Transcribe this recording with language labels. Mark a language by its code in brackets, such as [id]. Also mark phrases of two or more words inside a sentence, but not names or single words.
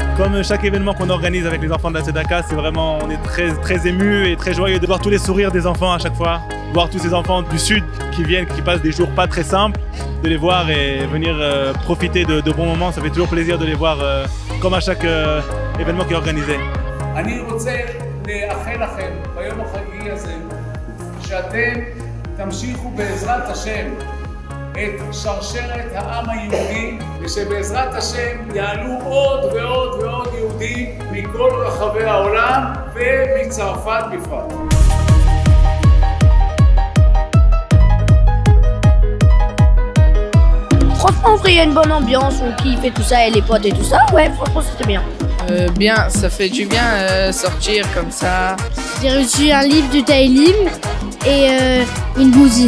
[fr] Comme chaque événement qu'on organise avec les enfants de la Tzedaka, c'est vraiment, on est très émus et très joyeux de voir tous les sourires des enfants à chaque fois, voir tous ces enfants du Sud qui viennent, qui passent des jours pas très simples, de les voir et venir profiter de bons moments. Ça fait toujours plaisir de les voir comme à chaque événement qui est organisé. [he] אני רוצה לאחל לכם ביום החגיגי הזה שאתם תמשיכו בעזרת השם את שרשרת העם היהודי, ושבעזרת השם יעלו עוד ועוד ועוד יהודים מכל רחבי העולם ומצרפת בפרט. [fr] Franchement, il y a une bonne ambiance, on kiffe et tout ça, et les potes et tout ça. Ouais, franchement, c'était bien. Bien, ça fait du bien sortir comme ça. J'ai reçu un livre du Taïlim et une bousine.